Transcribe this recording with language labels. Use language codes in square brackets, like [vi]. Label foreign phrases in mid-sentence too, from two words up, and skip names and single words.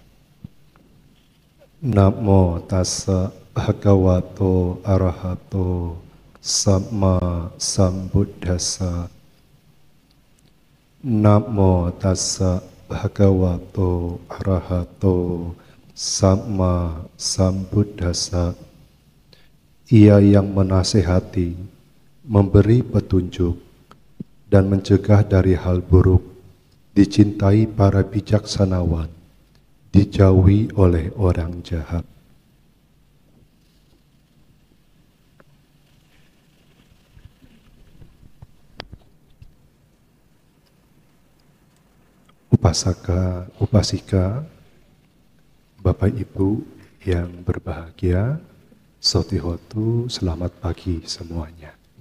[pi] Namo tassa bhagavato arahato samma sambuddhassa. Namo tassa bhagavato arahato samma sambuddhassa. [id] Ia yang menasihati, memberi petunjuk, dan mencegah dari hal buruk, dicintai para bijaksanawan, dijauhi oleh orang jahat. Upasaka, upasika, Bapak Ibu yang berbahagia, Sotihotu, selamat pagi semuanya.